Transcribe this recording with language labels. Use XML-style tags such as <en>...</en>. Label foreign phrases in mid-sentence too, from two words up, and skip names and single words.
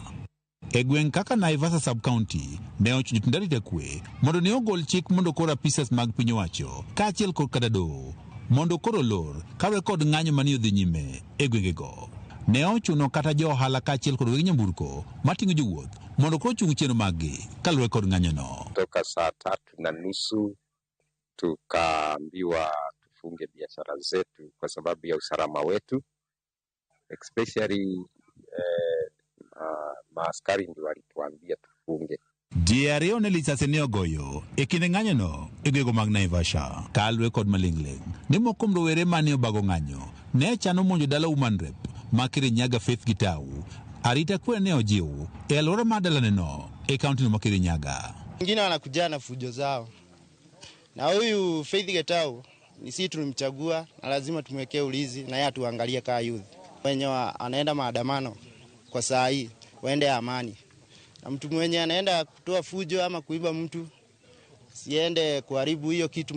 <luo>E gweng' kaka Naivasha sub-county ne ochuno jotend arita kwe mondo ne ogol chik mondo koro apisas mag piny owacho kaachiel kod kadado mondo koro lor kawe kod ng'anyo mane odhi nyime e gwengego. Ne ochuno kata jo ohala kaachiel kod weg nyamburko mating'o jowuoth mondo koro chung chenro maggi kaluwore kod ng'anyono.</luo> <sw>Toka saa 3:30 tukaambiwa tufunge biashara zetu kwa sababu ya usalama wetu, especially maaskari ndio walituambia tufunge.</sw> <luo>Diario ne lisase ne ogoyo e kinde ng'anyono e gwego mag Naivasha kaluwore kod maling'ling ni moko kuom rowere mane obago ng'anyo ne chano monjo dala Women Rep ma Kirinyaga Faith Gitau. Arita kwe ne ojiw e alwora mar dalaneno e kaunti no ma Kirinyaga.</luo> <sw>Wengine wanakuja na fujo zao, na huyu Faith Gitau ni sisi tulimchagua na lazima tumwekee ulinzi na yeye tuangalie kaa youth wenye anaenda maandamano kwa saa hii waende amani, na mtu mwenye anaenda kutoa fujo ama kuiba mtu siende kuharibu hiyo kitu.</sw>